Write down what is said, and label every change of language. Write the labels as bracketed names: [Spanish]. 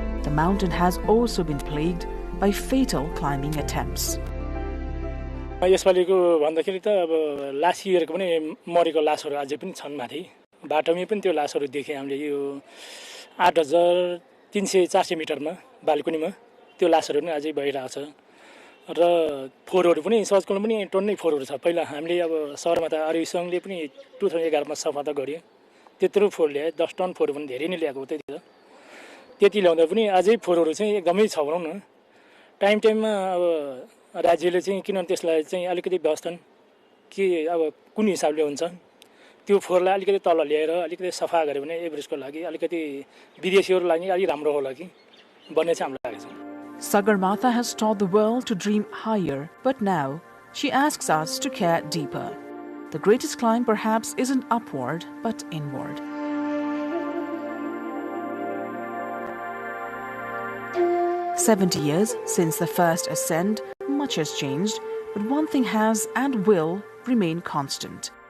[English] mountain has also been plagued by fatal climbing attempts. [Nepali] यसपालिको भन्दाखेरि त अब [English] last इयरको [Nepali] पनि मरेको लासहरू अझै पनि छन् माथि बाटोमै पनि त्यो लासहरू देखे हामीले यो 8300-400 मिटरमा बालकुनीमा त्यो लासहरू पनि अझै भइरहेछ र फोहोरहरू पनि सर्चकोमा पनि टन्नै फोहोरहरू छ पहिला हामीले अब शहरमा त आरओ सङ्घले पनि 2011 मा सफा त गर्यो त्यत्रो फोहोर ल्याए 10 टन फोहोर पनि धेरै नै ल्याएको त्यति ल्याउँदा पनि अझै फोहोरहरू चाहिँ एकदमै छ भनौँ न टाइममा अब राज्यले चाहिँ किन त्यसलाई चाहिँ अलिकति व्यवस्था के अब कुन हिसाबले हुन्छ त्यो फोहोरलाई अलिकति तल ल्याएर अलिकति सफा गर्यो भने एभरेस्टको लागि अलिकति विदेशीहरुको लागि अलि राम्रो होला कि भन्ने चाहिँ हामीलाई लागेको छ. [English] Sagarmatha has taught the world to dream higher, but now she asks us to care deeper. The greatest climb perhaps isn't upward, but inward. "70 years since the first ascent, much has changed, but one thing has and will remain constant.